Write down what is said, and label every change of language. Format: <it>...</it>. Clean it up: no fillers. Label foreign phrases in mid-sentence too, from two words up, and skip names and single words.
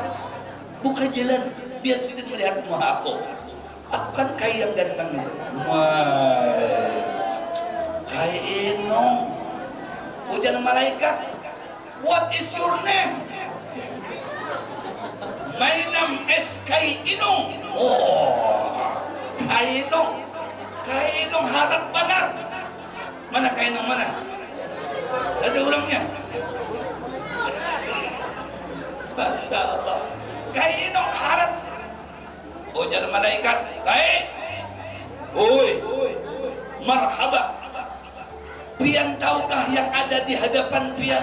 <bjn>Buka jalan biar Sidin melihat muha aku. Aku kan Kai yang ganteng nih. Wah. Kai Inong. Ujar malaikat.</bjn> <en>What is your name? My name is Kai Inong.</en> <bjn>Oh, Kai Inong. Kai Inong harap benar. Mana Kai Inong mana? Ada orangnya.</bjn> <ar>ما شاء الله.</ar> <bjn>Kai Inong harap. Ujar malaikat. Kai. Oi. Marhaba. Pian tahukah yang ada di hadapan pian?</bjn>